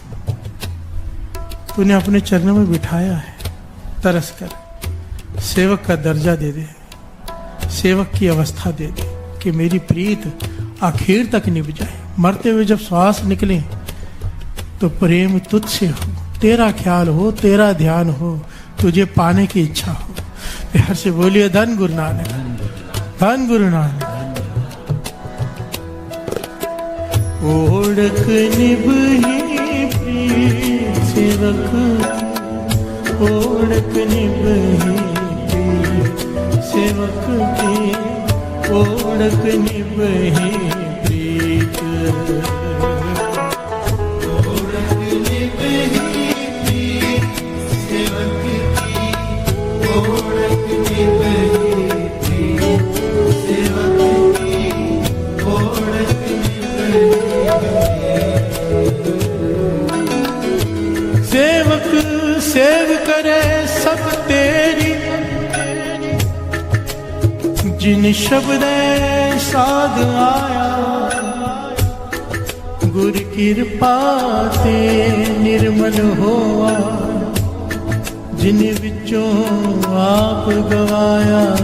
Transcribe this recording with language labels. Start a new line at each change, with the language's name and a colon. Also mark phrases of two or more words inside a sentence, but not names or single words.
Hindi: तूने अपने चरणों में बिठाया है, तरस कर सेवक का दर्जा दे दे, सेवक की अवस्था दे दे कि मेरी प्रीत आखिर तक निभ जाए। मरते हुए जब श्वास निकले तो प्रेम तुझसे हो, तेरा ख्याल हो, तेरा ध्यान हो, तुझे पाने की इच्छा हो। प्यार से बोलिए धन गुरु नानक, धन गुरु नानक।
Punjabi: ਓੜਕ ਨਿਭਹੀ ਪ੍ਰੀਤ ਸੇਵਕ, ਓੜਕ ਨਿਭਹੀ ਪ੍ਰੀਤ ਸੇਵਕ ਕੀ, ਓੜਕ ਨਿਭਹੀ ਪ੍ਰੀਤ। ਓੜਕ ਨਿਭਹੀ ਪ੍ਰੀਤ ਸੇਵਕ ਕੀ, ਓੜਕ ਨਿਭਹੀ ਪ੍ਰੀਤ ਸੇਵਕ ਕੀ, ਓੜਕ ਸੇਵਕ ਸੇਵ ਕਰੇ ਸਭ ਤੇਰੀ, ਜਿਨ ਸ਼ਬਦ ਸਾਧ ਆਇਆ। ਗੁਰ ਕਿਰਪਾ ਤੇ ਨਿਰਮਲ ਹੋਆ, ਜਿਨ ਵਿਚੋਂ ਆਪ ਗਵਾਇਆ।